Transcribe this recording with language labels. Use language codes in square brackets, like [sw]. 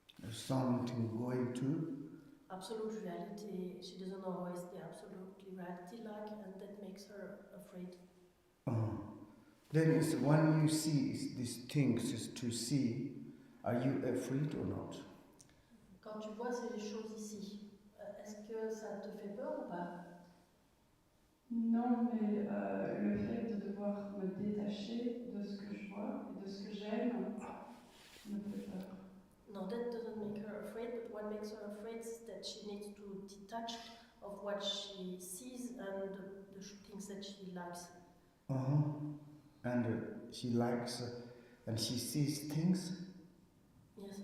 [en] Something going to? Absolute reality, she doesn't know how is the absolute reality like, and that makes her afraid. Then is when you see these things is to see, are you afraid or not? [fr] Quand tu vois ces choses ici, est-ce que ça te fait peur ou pas? Non, mais le fait de devoir me détacher de ce que je vois et de ce que j'aime me fait peur. [en] No, that doesn't make her afraid, but what makes her afraid is that she needs to detach of what she sees and the things that she likes. And she likes, and she sees things? Yes.